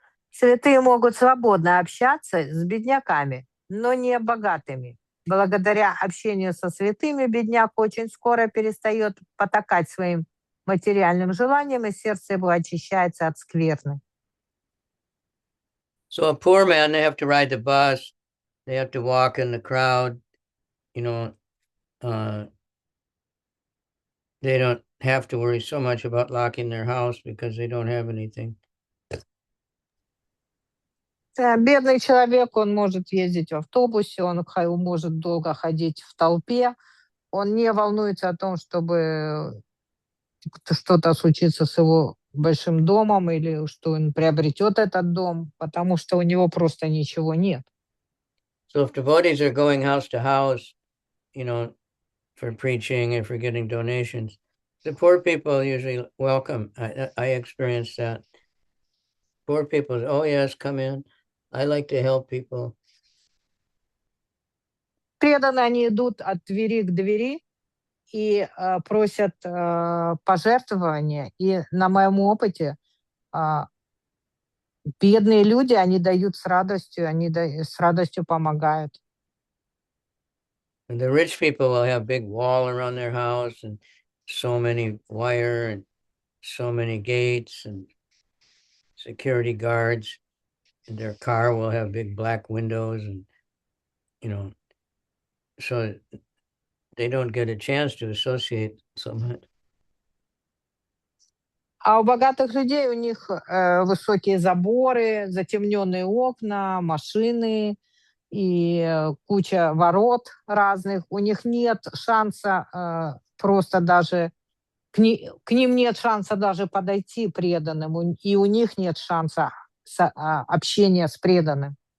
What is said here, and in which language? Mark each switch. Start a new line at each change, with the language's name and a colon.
Russian: Святые могут свободно общаться с бедняками, но не богатыми. Благодаря общению со святыми бедняк очень скоро перестает потакать своим материальным желаниям, и сердце его очищается от скверны.
English: So a poor man, they have to ride the bus, they have to walk in the crowd, they don't have to worry so much about locking their house because they don't have anything.
Russian: Бедный человек, он может ездить в автобусе, он может долго ходить в толпе, он не волнуется о том, чтобы что-то случится с его большим домом или что он приобретет этот дом, потому что у него просто ничего нет.
English: So if devotees are going house to house, for preaching and for getting donations, the poor people usually welcome. I experienced that. Poor people, oh yes, come in. I like to help people.
Russian: Преданные, они идут от двери к двери и просят пожертвования. И на моем опыте бедные люди, они дают с радостью, они с радостью помогают.
English: And the rich people will have big wall around their house and so many wire and so many gates and security guards. And their car will have big black windows and, so they don't get a chance to associate so much.
Russian: А у богатых людей у них высокие заборы, затемненные окна, машины и куча ворот разных. У них нет шанса просто даже к ним нет шанса даже подойти преданным, и у них нет шанса общения с преданным.